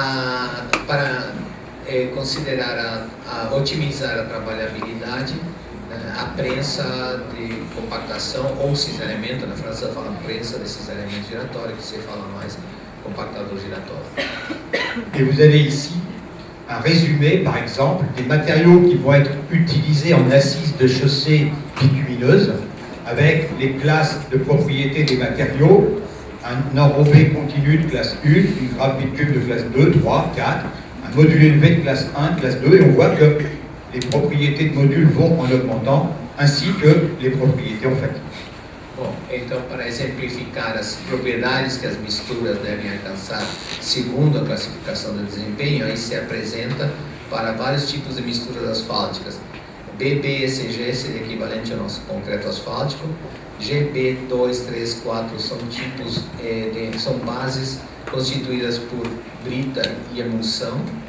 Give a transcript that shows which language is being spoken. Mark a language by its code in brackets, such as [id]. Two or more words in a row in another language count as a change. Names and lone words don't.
[pt] E para considerar otimizar a trabalhabilidade, a prensa de compactação ou cisalhamento. Na França fala prensa de cisalhamento giratório, que se fala mais compactador giratório. [fr] Et vous avez ici un résumé, par exemple, des matériaux qui vont être utilisés en assise de chaussée bitumineuse, avec les classes de propriété des matériaux, un enrobé continu de classe 1, une grappe bitume de classe 2, 3, 4, un module élevé de classe 1, classe 2, et on voit que les propriétés de module vont en augmentant, ainsi que les propriétés olfatives. [pt] Bom, então, para exemplificar as propriedades que as misturas devem alcançar segundo a classificação do desempenho, aí se apresenta para vários tipos de misturas asfálticas. BB e CG seria equivalente ao nosso concreto asfáltico. GB 2, 3, 4 são tipos, são bases constituídas por brita e emulsão.